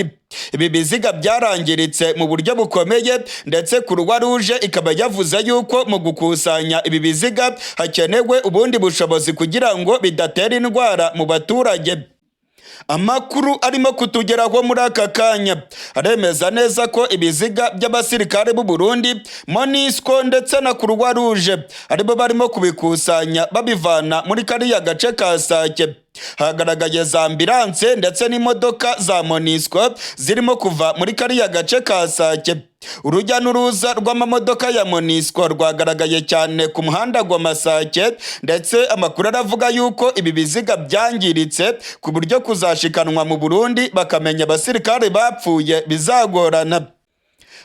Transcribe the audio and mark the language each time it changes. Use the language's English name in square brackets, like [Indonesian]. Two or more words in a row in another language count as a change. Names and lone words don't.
[Kinyarwanda] Ibi biziga byarangiritse mu buryo bukomeye ndetse Croix Rouge ikaba yavuze yuko mu gukusanya ibi biziga hakenewe ubundi bushobozi kugira ngo bidatera indwara mu baturage. Amakuru arimo kutugeraho muri aka kanya aremeza neza ko ibiziga by'abasirikare b'u Burundi, MONUSCO ndetse na Croix Rouge aribo barimo kubikusanya babivana muri kariya gace ka Sake. Hagaragaye za ambulance ndetse n'imodoka za MONUSCO zirimo kuva muri kariya gace ka Sake. Urujya n'uruza rw'amamodoka ya MONUSCO rwagaragaye cyane ku muhanda Goma Sake, ndetse amakuru aravuga yuko ibi biziga byangiritse ku buryo kuzashikanwa mu Burundi bakamenya abasirikare bapfuye bizagorana.